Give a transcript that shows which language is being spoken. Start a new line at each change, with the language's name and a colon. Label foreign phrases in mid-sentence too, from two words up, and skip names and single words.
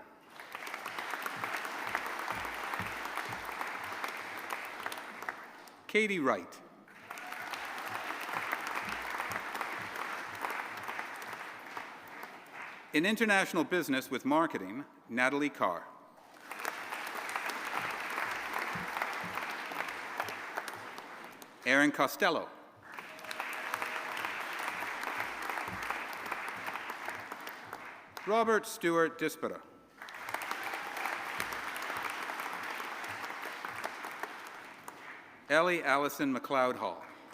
English: Katie Wright. In international business with marketing, Natalie Carr. Aaron Costello. Robert Stewart Dispera. Ellie Allison McLeod Hall.